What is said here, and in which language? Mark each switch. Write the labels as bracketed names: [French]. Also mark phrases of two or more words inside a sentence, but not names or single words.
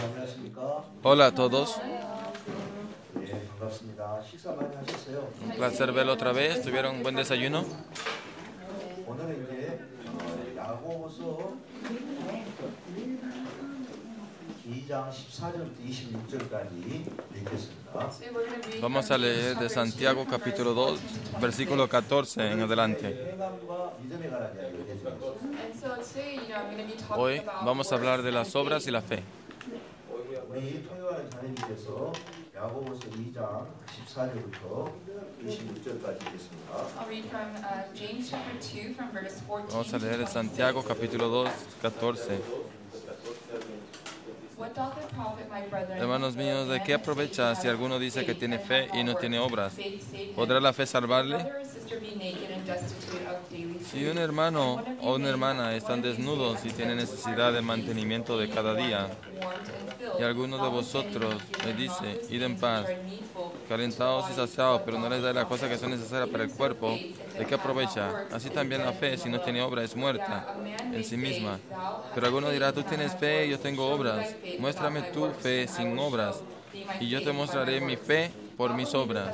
[Spanish] Hola a todos. [Korean] 네, 반갑습니다. 식사 많이 하셨어요? [Spanish] Un placer verlo otra vez. ¿Tuvieron un buen desayuno? [Korean] 오늘은 이제 야고보서 2장 14절부터 26절까지 읽겠습니다. [Spanish] Vamos a leer de Santiago capítulo 2, versículo 14 en adelante. [Korean] 행함과 믿음에 관한 이야기를 해드리겠습니다. [Spanish] Hoy vamos a hablar de las obras y la fe. [Korean] 우리 토요일에 자매님께서 야고보서 2장 14절부터 26절까지 읽겠습니다. [English] I'll read from James chapter 2 from verse 14 [Spanish] Vamos a [English] to [Spanish] leer de 26. Santiago capítulo 2, 14. [English] What doth it profit, my brethren, [Spanish] Hermanos [English] if a [Spanish] míos, ¿de [English] man [Spanish] qué [English] say he [Spanish] aprovecha [English] hath [Spanish] si alguno dice que [English] faith [Spanish] tiene [English] and [Spanish] fe [English] hath [Spanish] y no [English] not [Spanish] tiene [English] works? [Spanish] obras? [English] Faith save him. [Spanish] ¿Podrá la fe salvarle? [English] Brother or sister be naked and destitute of daily [Spanish] Si [English] food, [Spanish] un hermano [English] and one of [Spanish] o [English] you [Spanish] una [English] may- [Spanish] hermana están [English] one of you say, [Spanish] desnudos y [English] "I [Spanish] tienen [English] have [Spanish] necesidad de [English] required [Spanish] mantenimiento de [English] peace, [Spanish] cada [English] being [Spanish] día, [English] warmed and filled, [Spanish] y alguno de vosotros le dice, id en paz, calentados y saciados, pero no les da la cosa que son necesarias para el cuerpo, ¿de qué aprovecha? Así también la fe, si no tiene obra, es muerta en sí misma. Pero alguno dirá, tú tienes fe y yo tengo obras. Muéstrame tu fe sin obras, y yo te mostraré mi fe por mis obras.